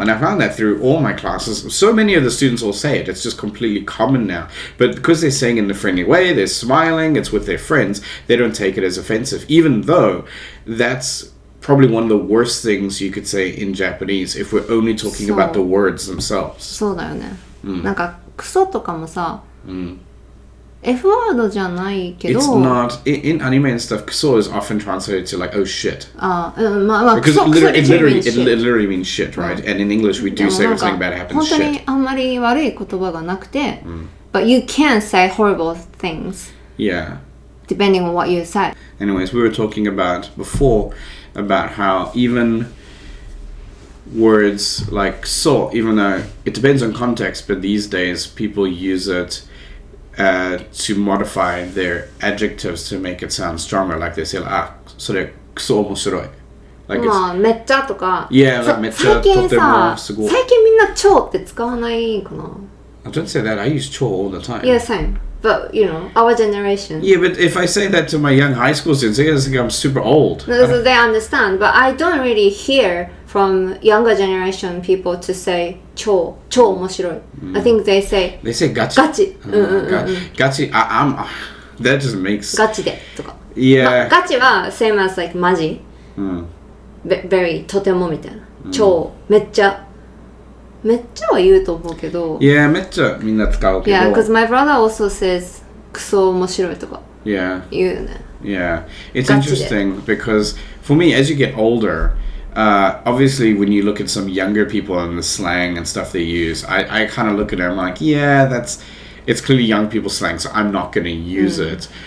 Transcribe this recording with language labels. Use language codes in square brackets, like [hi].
[en] And I found that through all my classes. So many of the students all say it. It's just completely common now. But because they're saying it in a friendly way, they're smiling, it's with their friends, they don't take it as offensive. Even though that's probably one of the worst things you could say in Japanese if we're only talking about the words themselves. [ja] そうだよね。なんかクソとかもさ、F ワードじゃないけど。 [en] It's not in anime and stuff. Kuso is often translated to like oh shit. Because it literally means shit, right? And in English we do say when something bad happens, shit. [ja] 本当にあんまり悪い言葉がなくて、 but you can say horrible things. [en] Yeah. Depending on what you say. Anyways, we were talking about before about how even words like so, even though it depends on context, but these days people use it to modify their adjectives to make it sound stronger. Like they say, so they're so omoshiroi. Like [ja] まあ、めっちゃとか。 Yeah, めっちゃとてもすごい。最近みんな超って使わないかな。 [en] I don't say that. I use 超 all the time. Yeah, same. But, you know, our generation. Yeah, but if I say that to my young high school students, they think I'm super old. So they understand. But I don't really hear from younger generation people to say 超面白い。 I think they say [ja] ガチ。ガチ。 [en] ガチ。That just makes [ja] ガチでとか。 [en] Yeah. [ja] ガチは same as like マジ。 very とてもみたいな。超めっちゃは言うと思うけど。 Yeah, めっちゃみんな使うけど。 [en] Yeah, because my brother also says クソ面白いとか。 Yeah. [ja] 言うよね。 [en] Yeah, it's [ja] ガチで。 [en] interesting because for me, as you get older, obviously when you look at some younger people and the slang and stuff they use, I kind of look at it, I'm like, yeah, it's clearly young people slang, so I'm not going to use it.